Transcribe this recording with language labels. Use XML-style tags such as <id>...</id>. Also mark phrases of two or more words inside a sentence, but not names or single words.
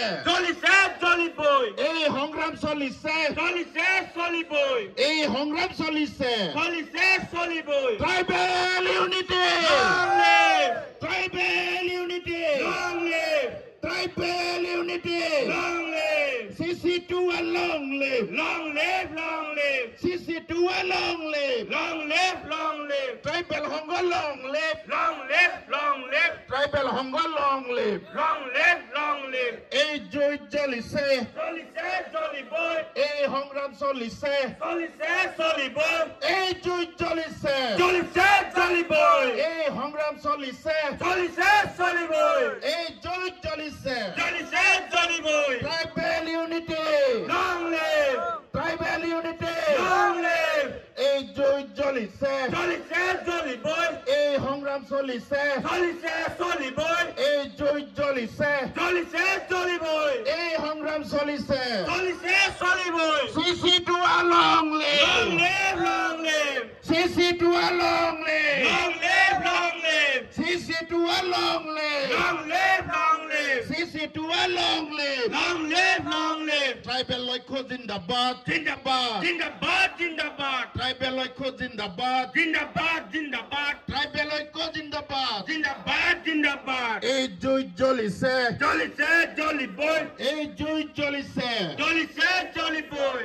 <as>চলিছে চলিবই এই সংগ্ৰাম চলিছে চলিছে চলিবই এই সংগ্ৰাম চলিছে চলিছে চলিবই</as> <en>tribal unity Long live! tribal unity Long live! tribal unity Long live! CC2 long live Long live! Long live! CC2 long live Long live! Long live! ট্ৰাইবেল সংঘ long live Long live! Long live! ট্ৰাইবেল সংঘ long live Long live! Long live!</en> <as>এই যুঁজ চলিছে চলিছে চলিবই এই সংগ্ৰাম চলিছে চলিছে চলিবই এই যুঁজ চলিছে চলিছে চলিবই এই সংগ্ৰাম চলিছে চলিছে চলিবই এই যুঁজ চলিছে চলিছে চলিবই</as> <en>tribal unity Long live! tribal unity Long live!</en> <as>এই যুঁজ চলিছে চলিছে চলিবই এই সংগ্ৰাম চলিছে চলিছে চলিবই এই যুঁজ চলিছে চলিছে চলিবই এই সংগ্ৰাম চলিছে চলিছে চলিবই</as> <en>CC2 long Long live live! Long live! CC2 long live Long live! Long live! CC2 long live Long live! Long live! CC2 long live Long live! Long live!</en> <as>ট্ৰাইবেল ঐক্য জিন্দাবাদ জিন্দাবাদ জিন্দাবাদ জিন্দাবাদ ট্ৰাইবেল ঐক্য জিন্দাবাদ জিন্দাবাদ জিন্দাবাদ ট্ৰাইবেল ঐক্য জিন্দাবাদ জিন্দাবাদ জিন্দাবাদ এই যুঁজ চলিছে চলিছে চলিবই এই যুঁজ চলিছে চলিছে চলিবই</as>